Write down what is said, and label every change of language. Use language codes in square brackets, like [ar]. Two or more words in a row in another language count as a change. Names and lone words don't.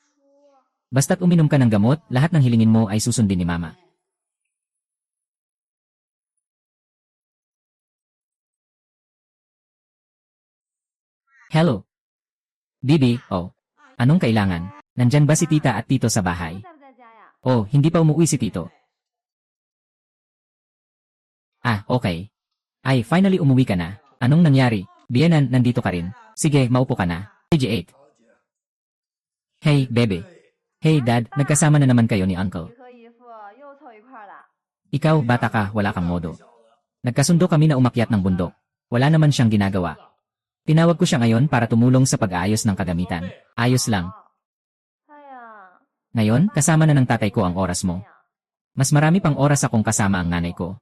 [tl] Basta't uminom ka ng gamot, lahat ng hilingin mo ay susundin ni Mama. Hello. Bibi, oh. Anong kailangan? Nandyan ba si tita at tito sa bahay? [zh] 在不在家呀？ [tl] Oh, hindi pa umuwi si tito. Ah, okay. Ay, finally umuwi ka na. Anong nangyari? Biyenan, nandito ka rin. Sige, maupo ka na. PG8. Hey, bebe. [en] Hey, dad, [tl] nagkasama na naman kayo ni uncle. [zh] 你和姨父又凑一块儿了。 [tl] Ikaw, bata ka, wala kang modo. Nagkasundo kami na umakyat ng bundok. Wala naman siyang ginagawa. Tinawag ko siya ngayon para tumulong sa pag-aayos ng kagamitan. Ayos lang. [zh] 哎呀， [tl] Ngayon, kasama na ng tatay ko ang oras mo. Mas marami pang oras akong kasama ang nanay ko.